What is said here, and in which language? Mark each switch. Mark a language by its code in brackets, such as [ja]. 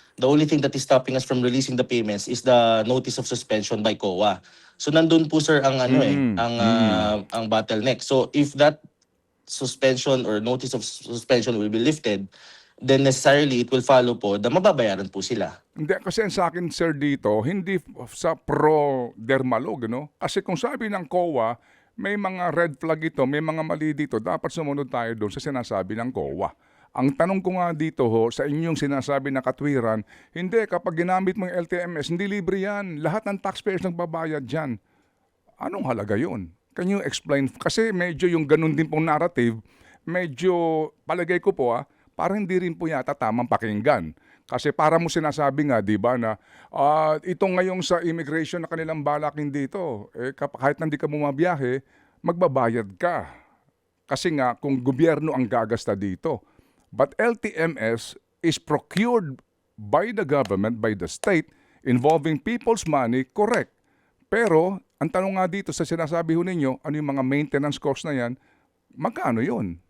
[en] The only thing that is stopping us from releasing the payments is the notice of suspension by COA. [tl] So nandun po sir ang ang bottleneck. [en] So if that suspension or notice of suspension will be lifted, then necessarily it will follow po [tl] na mababayaran po sila. Hindi, kasi ang sa akin, sir, dito, hindi sa pro-dermalog, no? Kasi kung sabi ng COA, may mga red flag ito, may mga mali dito, dapat sumunod tayo doon sa sinasabi ng COA. Ang tanong ko nga dito ho, sa inyong sinasabi na katwiran, hindi, kapag ginamit mo yung LTMS, hindi libre yan. Lahat ng taxpayers nagbabayad dyan. Anong halaga yun? [en] Can you explain? [tl] Kasi medyo yung ganun din pong narrative, medyo, palagay ko po parang hindi rin po yata tamang pakinggan. Kasi para mo sinasabi nga, di ba, na ito ngayong sa immigration na kanilang balakin dito, kahit hindi ka bumabiyahe, magbabayad ka. Kasi nga, kung gobyerno ang gagasta dito. [en] But LTMS is procured by the government, by the state, involving people's money, correct. [tl] Pero, ang tanong nga dito sa sinasabi ho ninyo, ano yung mga maintenance cost na yan, magkano yun?